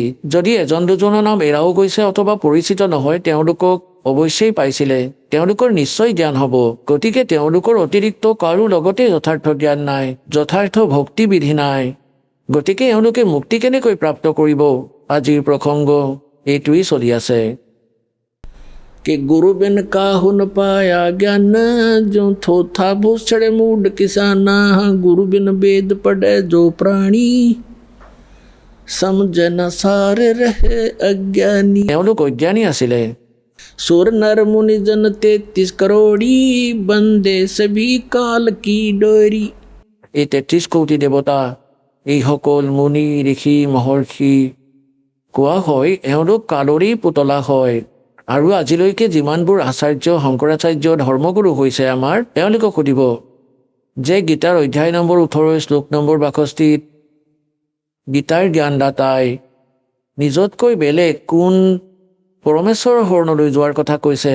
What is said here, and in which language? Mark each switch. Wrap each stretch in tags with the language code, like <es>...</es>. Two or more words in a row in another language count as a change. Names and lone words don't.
<as>যদি এজন দুজনৰ নাম এৰাও গৈছে অথবা পৰিচিত নহয়, তেওঁলোকক অৱশ্যেই পাইছিলে, তেওঁলোকৰ নিশ্চয় জ্ঞান হ'ব। গতিকে তেওঁলোকৰ অতিৰিক্ত কাৰো লগতে যথাৰ্থ জ্ঞান নাই, যথাৰ্থ ভক্তিবিধি নাই। গতিকে এওঁলোকে মুক্তি কেনেকৈ প্ৰাপ্ত কৰিব? আজিৰ প্ৰসংগ এইটোৱেই চলি আছে</as> <hi>कि गुरु बिन काहु न पाया ज्ञान, जो थोथा भूषण मूड किसाना, गुरु बिन वेद पढ़े जो प्राणी, समझ न सार रहे अज्ञानी।</hi> <as>এওঁলোক অজ্ঞানী আছিলে।</as> <hi>सुर नर मुनि जन 33 करोड़ी, बंदे सभी काल की डोरी।</hi> <as>এই 33 কোটি দেৱতা, এইসকল মুনি ঋষি মহৰ্ষি, কোৱা হয় এওঁলোক কালৰেই পুতলা হয়। আৰু আজিলৈকে যিমানবোৰ আচাৰ্য শংকৰাচাৰ্য ধৰ্মগুৰু হৈছে আমাৰ, তেওঁলোকক সুধিব যে গীতাৰ অধ্যায় নম্বৰ 18 শ্লোক নম্বৰ 62 গীতাৰ জ্ঞানদাতাই নিজতকৈ বেলেগ কোন পৰমেশ্বৰৰ শৰণলৈ যোৱাৰ কথা কৈছে?</as>